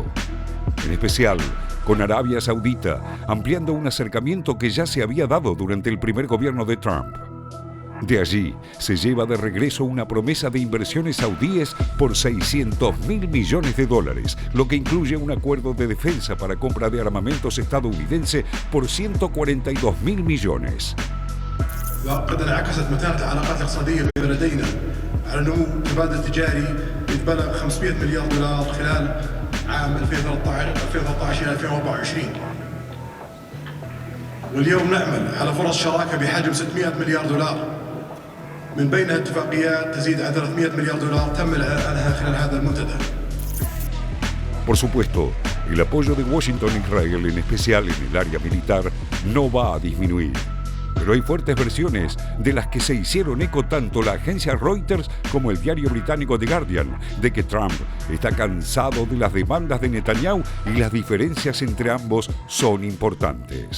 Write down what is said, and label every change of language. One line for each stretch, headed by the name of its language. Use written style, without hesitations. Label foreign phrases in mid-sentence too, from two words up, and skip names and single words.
Spanish: En especial con Arabia Saudita, ampliando un acercamiento que ya se había dado durante el primer gobierno de Trump. De allí se lleva de regreso una promesa de inversiones saudíes por $600.000 millones, lo que incluye un acuerdo de defensa para compra de armamentos estadounidense por $142.000 millones.
Arabic: وقد انعكست متانة العلاقات الاقتصادية بين على نمو تبادل تجاري يتبلغ $500 مليار خلال عام 2013 إلى 2024. واليوم نعمل على فرص شراكة بحجم $600 مليار من بينها اتفاقيات تزيد عن $300 مليار تم إعلانها خلال هذا المنتدى.
Spanish: Por supuesto, el apoyo de Washington a Israel, en especial en el área militar, no va a disminuir. Pero hay fuertes versiones de las que se hicieron eco tanto la agencia Reuters como el diario británico The Guardian, de que Trump está cansado de las demandas de Netanyahu y las diferencias entre ambos son importantes.